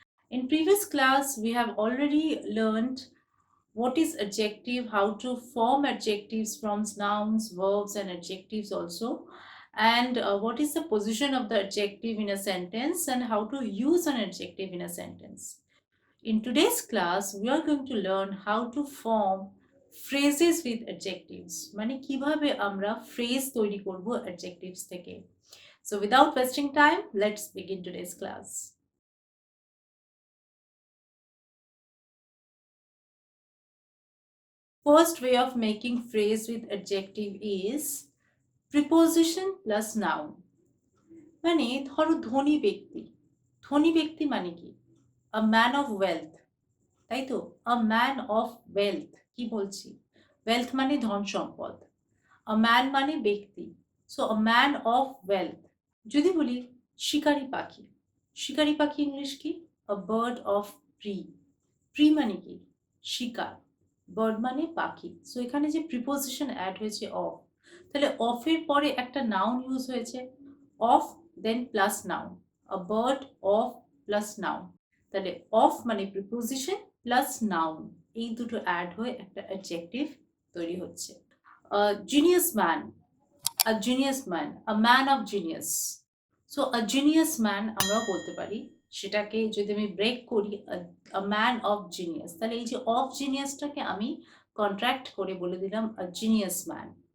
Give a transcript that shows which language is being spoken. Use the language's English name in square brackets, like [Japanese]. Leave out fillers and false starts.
[English] In previous class, we have already learned what is adjective, how to form adjectives from nouns, verbs and adjectives also, and what is the position of the adjective in a sentence and how to use an adjective in a sentence. In today's class, we are going to learn how to form phrases with adjectives. [Bangla] মানে কিভাবে আমরা phrase তৈরি করব adjectives থেকে. [English] So without wasting time, let's begin today's class. First way of making phrase with adjective is preposition plus noun. [Bangla] মানে ধরো ধনী ব্যক্তি. ধনী ব্যক্তি মানে কি? [English] A man of wealth. [Bangla] তাই তো? [English] A man of wealth. [Bangla] কি বলছি? Wealth মানে ধন সম্পদ. A man মানে ব্যক্তি. [English] So a man of wealth. [Bangla] যদি বলি শিকারি পাখি. শিকারি পাখি ইংলিশ কি? [English] A bird of prey. [Bangla] Prey মানে কি? শিকার. Bird মানে পাখি. So এখানে যে preposition add হয়েছে of. তাহলে of এর পরে একটা noun ইউজ হয়েছে. [English] Of then plus noun. A bird of plus noun. [Bangla] তাহলে of মানে preposition plus noun. এই দুটো add হয়ে একটা adjective তৈরি হচ্ছে. [English] A genius man, a genius man, a man of genius. [Bangla] So [English] a genius man [Bangla] আমরা বলতে পারি, সেটাকে যদি আমি ব্রেক করি [English] a man of genius, [Bangla] তাহলে এই যে of geniusটাকে আমি কন্ট্রাক্ট করে বলে দিলাম [English] a genius man.